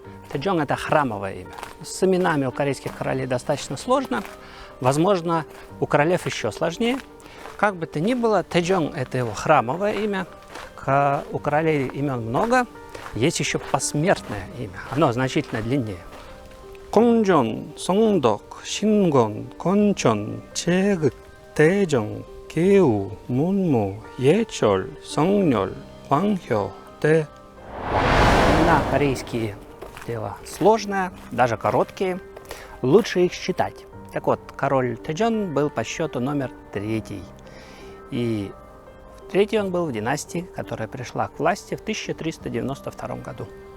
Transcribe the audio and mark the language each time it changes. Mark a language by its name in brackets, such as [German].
[Russian] Тэджон – это храмовое имя. С именами у корейских королей достаточно сложно. Возможно, у королев еще сложнее. Как бы то ни было, Тэджон – это его храмовое имя. У королей имен много. Есть еще посмертное имя. Оно значительно длиннее. [Korean] 공전, 성덕, 신권, 건천, 제극, 대정, 개우, 문무, 예철, 성렬, 광효, 대. [Russian] Имена корейские дело сложное, даже короткие. Лучше их считать. Так вот, король Тэджон был по счету номер 3. И третий он был в династии, которая пришла к власти в 1392 году.